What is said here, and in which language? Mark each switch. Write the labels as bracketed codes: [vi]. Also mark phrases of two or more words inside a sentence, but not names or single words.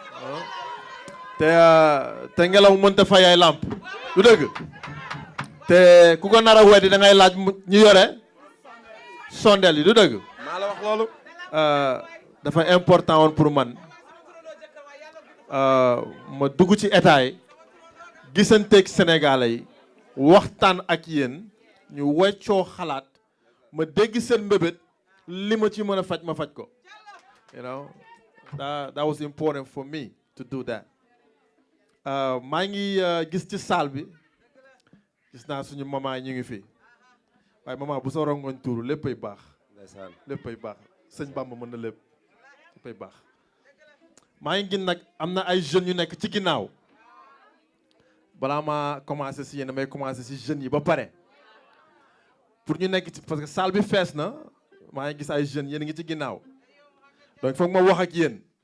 [wo] te ngelaw mënta fay ay lamp du dëgg te ku ko nar a weddi da ngay laaj ñu yore sondeel yi du dëgg maa la wax loolu dafa important woon pour man ma dugg ci état yi gisanteeg sénégalais yi waxtaan ak yéen ñu weccoo xalaat ma dégg seen mbébét li ma ci mën a faj ma faj ko [en] you know that was important for me to do that [wo] maa ngi gis ci salle bi gis naa suñu maman ñu ngi fi waaye maman bu sa rongoñ tuuru léppay baax léppay baax sëñ Bamba mën na léppay baax maa ngi gis nag am na ay jeunes yu nekk ci ginnaaw balaa ma commencé si yéen damay commencé si jeunes yi ba pare pour ñu nekk ci [fr] parce que [wo] salle bi fees na maa ngi gis ay jeunes yéen a ngi ci ginnaaw donc foog ma wax ak yéen